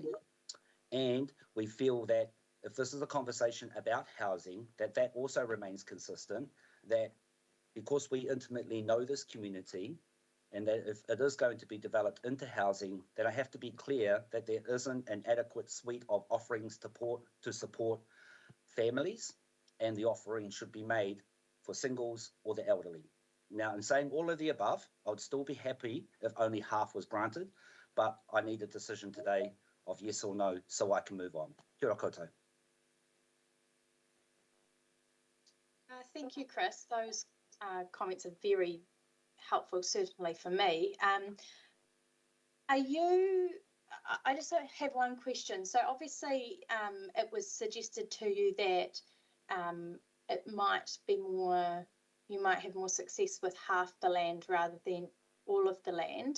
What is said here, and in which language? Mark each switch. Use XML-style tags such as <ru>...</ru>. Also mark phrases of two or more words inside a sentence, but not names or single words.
<en>And we feel that if this is a conversation about housing, that also remains consistent, that because we intimately know this community, and that if it is going to be developed into housing, then I have to be clear that there isn't an adequate suite of offerings to support families, and the offering should be made for singles or the elderly. Now, in saying all of the above, I would still be happy if only half was granted, but I need a decision today of yes or no so I can move on.</en> <mi>Kia ora koutou.</mi> <en>Thank you, Chris. Those comments are very helpful, certainly for me. I just have one question. So obviously it was suggested to you that it might be more, you might have more success with half the land rather than all of the land.</en>